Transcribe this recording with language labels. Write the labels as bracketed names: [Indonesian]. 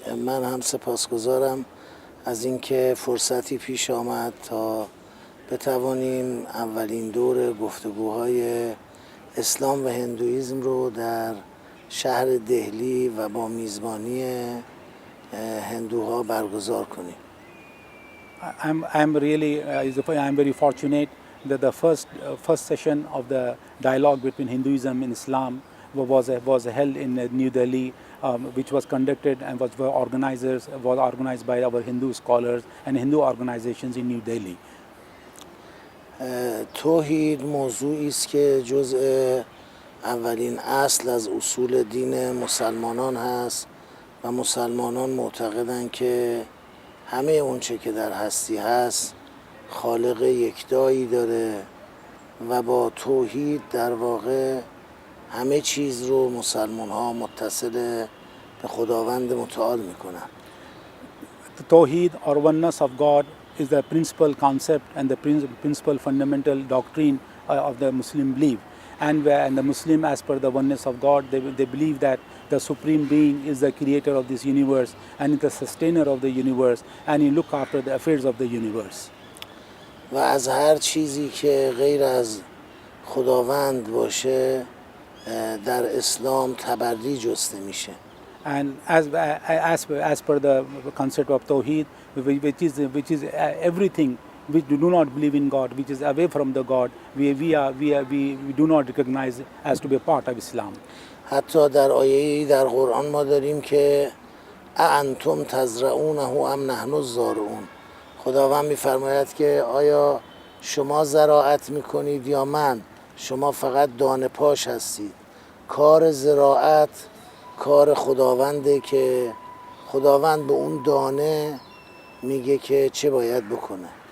[Persian] من هم سپاسگزارم از اینکه فرصتی پیش آمد تا بتوانیم اولین دور گفتگوهای اسلام و هندویسم رو در شهر دهلی و با میزبانی هندوها برگزار کنیم. [English] I'm very fortunate that the first session of the dialogue between Hinduism and Islam was held in New Delhi, which was conducted and was organized by our Hindu scholars and Hindu organizations in New Delhi. [Persian] توحید موضوعی است که جزء اولین اصل از اصول دین مسلمانان هست و مسلمانان معتقدند که همه اونچه که در هستی هست خالق یکتایی داره و با توحید در واقع همه چیز رو مسلمان ها متصل به خداوند متعال میکنن. [English] The Tawheed or oneness of God is the principal concept and the principal fundamental doctrine of the Muslim belief. And the Muslim, as per the oneness of God, they believe that the Supreme Being is the creator of this universe and is the sustainer of the universe and he look after the affairs of the universe. [Persian] و از هر چیزی که غیر از خداوند باشه در اسلام تبری جسته میشه. [English] And as per the concept of Tawheed, which is everything which do not believe in God, which is away from the God, we do not recognize as to be a part of Islam. [Persian] حتی در آیه‌ای در قرآن ما داریم که [Arabic] اانتم تزرعونه ام نحن الزارعون. [Persian] خداوند می‌فرماید که آیا شما زراعت می‌کنید یا من؟ شما فقط دانه پاش هستید. کار زراعت کار خداونده که خداوند به اون دانه میگه که چه باید بکنه.